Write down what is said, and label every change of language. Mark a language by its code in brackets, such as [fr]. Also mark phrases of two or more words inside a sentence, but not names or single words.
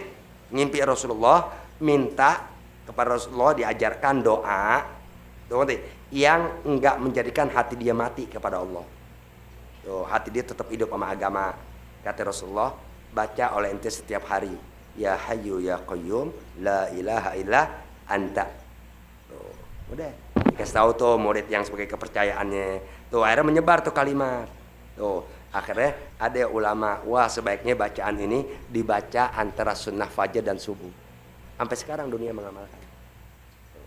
[id] Ngimpi Rasulullah, minta kepada Rasulullah diajarkan doa. Tuh, ngerti? Yang enggak menjadikan hati dia mati kepada Allah. Tuh, hati dia tetap hidup sama agama. Kata Rasulullah, baca oleh ente setiap hari, [ar] يا حي يا قيوم لا إله إلا أنت. [id] Tuh, udah dikasih tahu tuh murid yang sebagai kepercayaannya. Tuh akhirnya menyebar tuh kalimat. Tuh akhirnya ada ulama, wah sebaiknya bacaan ini dibaca antara sunnah fajar dan subuh. Sampai sekarang dunia mengamalkan. Tuh.